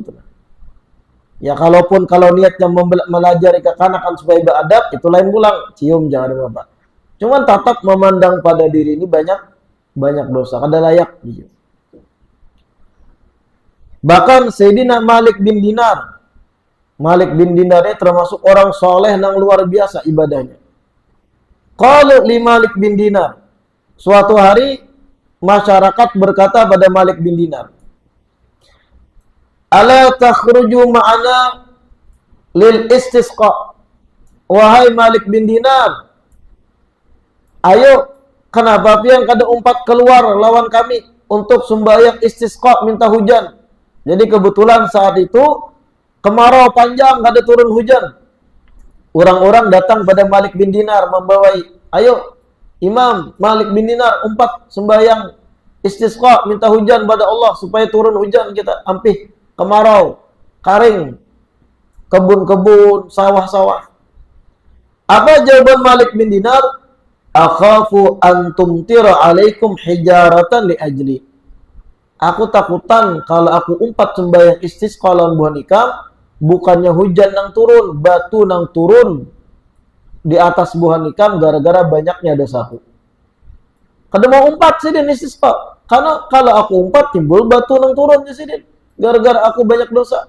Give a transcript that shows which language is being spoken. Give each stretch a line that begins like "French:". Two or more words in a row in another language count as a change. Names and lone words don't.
Banjar: Ya kalau niatnya melajari kekanakan supaya beradab, itu lain pulang. Cium jangan apa-apa. Cuman tatap memandang pada diri ini banyak dosa, kada layak dicium.
Indonesian: Bahkan Sayyidina Malik bin Dinar ini termasuk orang soleh yang luar biasa ibadahnya.
Arabic: Qalu li Malik bin Dinar.
Indonesian: Suatu hari masyarakat berkata pada Malik bin Dinar,
Arabic: "Ala takhruju ma'ana lil istisqa?"
Indonesian: Wahai Malik bin Dinar,
Banjar: ayo, kenapa pian kada umpat keluar lawan kami untuk sembahyang istisqa, minta hujan. Jadi kebetulan saat itu kemarau panjang, kada turun hujan. Orang-orang datang pada Malik bin Dinar membawai, ayo Imam Malik bin Dinar umpat sembahyang istisqa, minta hujan pada Allah supaya turun hujan, kita ampih kemarau, kering, kebun-kebun, sawah-sawah.
Indonesian: Apa jawaban Malik bin Dinar?
Arabic: Akhafu an tumtira alaikum hijaratan li ajli.
Banjar: Aku takutan kalau aku umpat sembahyang istisqa lawan buah nikam, bukannya hujan nang turun, batu nang turun di atas buah nikam gara-gara banyaknya dosaku. Kada mau umpat sidin istisqa, karena kalau aku umpat timbul batu nang turun di sidin gara-gara aku banyak dosa.